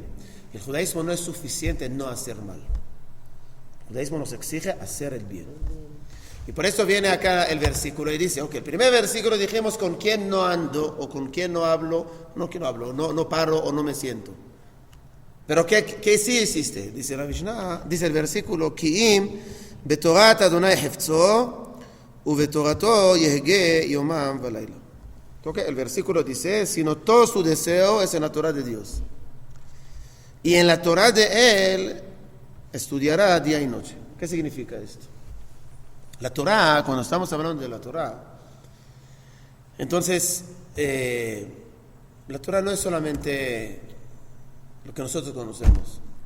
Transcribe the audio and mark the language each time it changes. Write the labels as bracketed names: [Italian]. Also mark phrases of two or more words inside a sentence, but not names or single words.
[Spanish] El judaísmo no es suficiente no hacer mal. El judaísmo nos exige hacer el bien. Y por eso viene acá el versículo y dice, ok, el primer versículo dijimos con quién no ando o con quién no hablo, no paro o no me siento. Pero ¿qué sí hiciste? Dice la Mishnah, dice el versículo, [Hebrew] כי אם בתורת ה' חפצו ובתורתו יהגה יומם ולילה. [Spanish] Okay, el versículo dice, sino todo su deseo es en la Torah de Dios. Y en la Torah de Él estudiará día y noche. ¿Qué significa esto? La Torah, cuando estamos hablando de la Torah, entonces, la Torah no es solamente lo que nosotros conocemos.